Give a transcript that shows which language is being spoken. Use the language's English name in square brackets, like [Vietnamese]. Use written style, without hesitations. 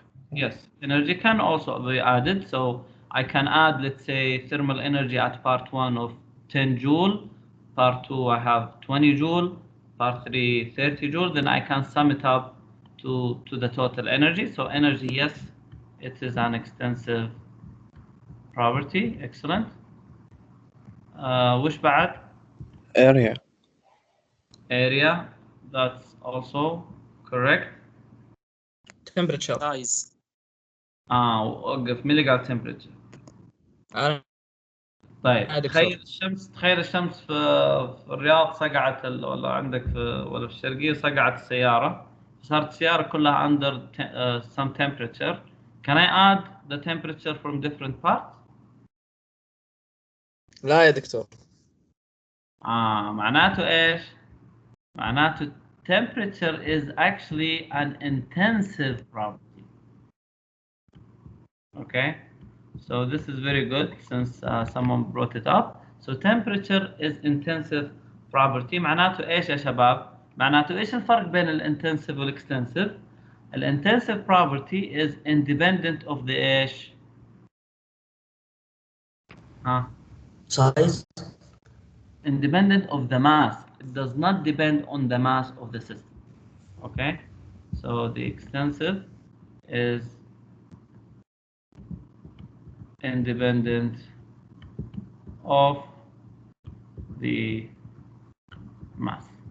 [English] Yes, energy can also be added. So I can add, let's say, thermal energy at part 1 of 10 joule, part 2 I have 20 joule, part 3 30 joule, then I can sum it up to the total energy. So energy, yes, it is an extensive property. Excellent. [Arabic] وش بعد? [English] area. Area, that's also correct. temperature. size. [Arabic] وقف مين اللي قال temperature؟ أنا طيب عادي تخيل دكتور. تخيل الشمس في الرياض صقعت ولا عندك ولا في الشرقية صقعت السيارة، صارت السيارة كلها [English] under some temperature. Can I add the temperature from different parts? [Arabic] لا يا دكتور. معناته ايش؟ معناته [English] temperature is actually an intensive property. Okay, so this is very good since someone brought it up. So temperature is intensive property. [Arabic] معناته ايش يا شباب؟ معناته ايش الفرق بين الانتنسيف والاكستنسيف؟ الانتنسيف property is independent of the ايش؟ [English] size. Independent of the mass. It does not depend on the mass of the system. Okay, so the extensive is independent of the mass.